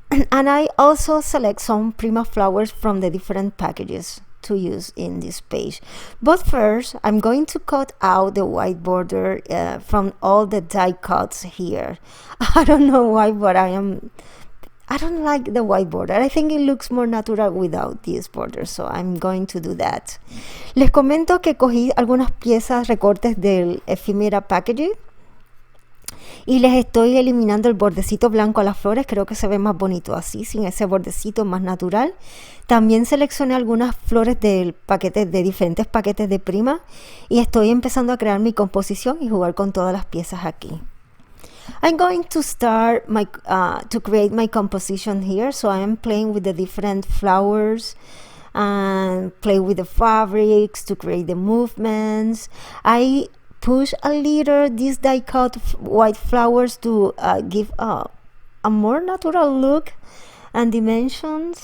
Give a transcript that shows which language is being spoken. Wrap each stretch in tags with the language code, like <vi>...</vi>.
<en>And I also select some Prima flowers from the different packages to use in this page. But first, I'm going to cut out the white border from all the die cuts here. I don't know why, but I don't like the white border. I think it looks more natural without this border, so I'm going to do that.</en> <es>Les comento que cogí algunas piezas, recortes del ephemera packaging, y les estoy eliminando el bordecito blanco a las flores. Creo que se ve más bonito así, sin ese bordecito, más natural. También seleccioné algunas flores de diferentes paquetes de Prima, y estoy empezando a crear mi composición y jugar con todas las piezas aquí.</es> <en>I'm going to start to create my composition here, so I am playing with the different flowers and play with the fabrics to create the movements. I push a little these die cut white flowers to give a more natural look and dimension.</en>